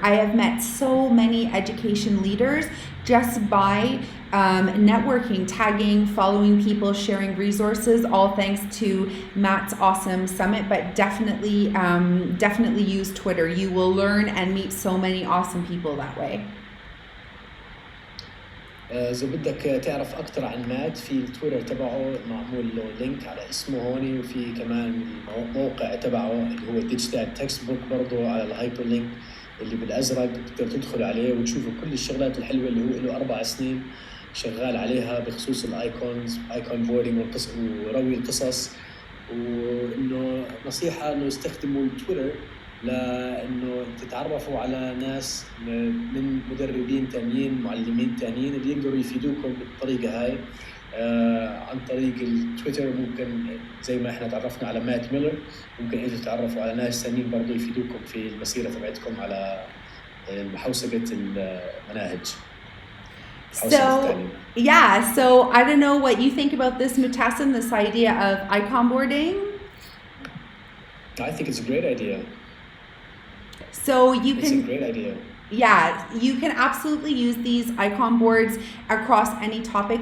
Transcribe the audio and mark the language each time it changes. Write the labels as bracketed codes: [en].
[en] I have met so many education leaders just by networking, tagging, following people, sharing resources, all thanks to Matt's awesome summit. But definitely use Twitter. You will learn and meet so many awesome people that way. [ar] إذا بدك تعرف أكتر عن مات في التويتر تبعه معمول له لينك على اسمه هون وفي كمان الموقع تبعه اللي هو ديجيتال تكست بوك برضه على الهايبر لينك اللي بالأزرق بتقدر تدخل عليه وتشوفوا كل الشغلات الحلوة اللي هو له 4 سنين شغال عليها بخصوص الايكونز ايكون بوردينج وروي القصص وانه نصيحة انه يستخدموا التويتر لانه تتعرفوا على ناس من مدربين تانيين معلمين تانيين اللي يقدروا يفيدوكم بالطريقة هاي عن طريق التويتر. ممكن زي ما احنا تعرفنا على مات ميلر ممكن انتوا تتعرفوا على ناس تانيين برضو يفيدوكم في المسيرة تبعتكم على محوسبة المناهج. [en] So yeah, so I don't know what you think about this, Mutassim, this idea of icon boarding. I think it's a great idea. So you It's a great idea. Yeah, you can absolutely use these icon boards across any topic.